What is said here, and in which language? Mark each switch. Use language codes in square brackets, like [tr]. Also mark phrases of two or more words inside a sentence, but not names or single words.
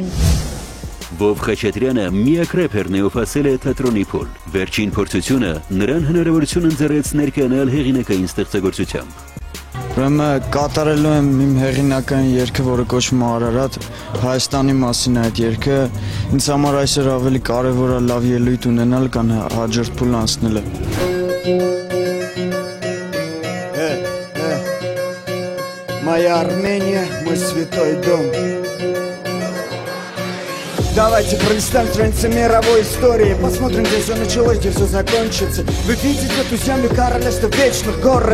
[hy] Վով Խաչատրյանը միակ рэփերն է, ով հասել է թատրոնի փուլ։ Վերջին փորձությունը նրան հնարավորություն ընձեռեց ներկայանալ հեղինակային ստեղծագործությամբ։ Ուրեմն կատարելու եմ իմ հեղինակային երգը, որը կոչվում է Արարատ, Հայաստանի մասին այդ երգը։ Ինձ համար այսօր ավելի կարևոր է լավ ելույթ ունենալ, քան հաջորդ փուլ անցնելը։ [ru] Моя Армения, мой святой дом. Давайте пролистаем страницы мировой истории. Посмотрим, где все началось, где все закончится. Вы видите эту землю королевства вечных гор.